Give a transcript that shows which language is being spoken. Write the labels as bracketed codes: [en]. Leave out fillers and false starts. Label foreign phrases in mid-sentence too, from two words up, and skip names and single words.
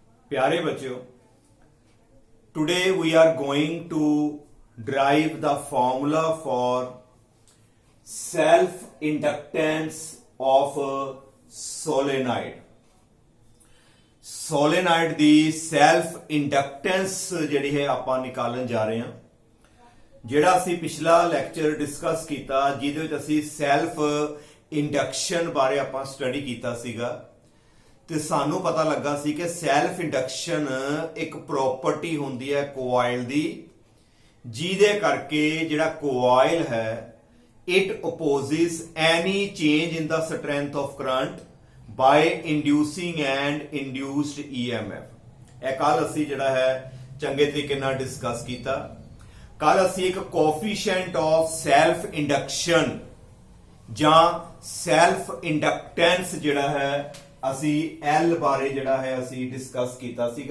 [hi] प्यारे बच्चों, [en] today we are going to derive the formula for self inductance of a solenoid. [pa] सोलेनाइड ਦੀ [en] self inductance [pa] ਜਿਹੜੀ ਹੈ ਆਪਾਂ ਨਿਕਾਲਣ ਜਾ ਰਹੇ ਹਾਂ। ਜਿਹੜਾ ਅਸੀਂ ਪਿਛਲਾ [en] lecture discuss [pa] ਕੀਤਾ ਜਿਹਦੇ ਵਿੱਚ ਅਸੀਂ [en] self induction [pa] ਬਾਰੇ ਆਪਾਂ ਸਟੱਡੀ ਕੀਤਾ ਸੀਗਾ ਤੇ ਸਾਨੂੰ ਪਤਾ ਲੱਗਾ ਸੀ ਕਿ [en] self induction [pa] ਇੱਕ ਪ੍ਰੋਪਰਟੀ ਹੁੰਦੀ ਹੈ ਕੋਇਲ ਦੀ, ਜਿਹਦੇ ਕਰਕੇ ਜਿਹੜਾ ਕੋਇਲ ਹੈ [en] it opposes any change in the strength of current by inducing and induced EMF। [pa] ਇਹ ਕੱਲ ਅਸੀਂ ਜਿਹੜਾ ਹੈ ਚੰਗੇ ਤਰੀਕੇ ਨਾਲ ਡਿਸਕਸ ਕੀਤਾ। ਕੱਲ ਅਸੀਂ ਇੱਕ [en] coefficient of self induction [pa] ਜਾਂ [en] self inductance [pa] ਜਿਹੜਾ ਹੈ ਅਸੀਂ L ਬਾਰੇ ਜਿਹੜਾ ਹੈ ਅਸੀਂ ਡਿਸਕਸ ਕੀਤਾ ਸੀਗਾ।